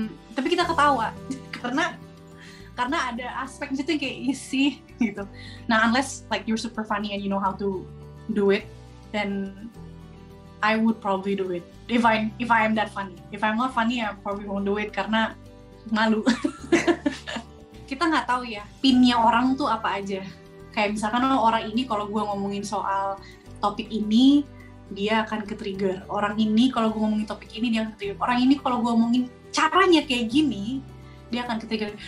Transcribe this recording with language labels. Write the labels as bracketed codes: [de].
[id] Tapi kita ketawa karena ada aspek di situ yang kayak isi gitu. [en] Nah, unless like you're super funny and you know how to do it, then I would probably do it. If I am that funny. If I'm not funny, I probably won't do it [id] karena malu. Kita nggak tahu ya pinnya orang tuh apa aja. Kayak misalkan orang ini kalau gue ngomongin soal topik ini dia akan ke-trigger. Orang ini kalau gue ngomongin topik ini dia akan ke-trigger. Orang ini kalau gue ngomongin caranya kayak gini dia akan ke-trigger.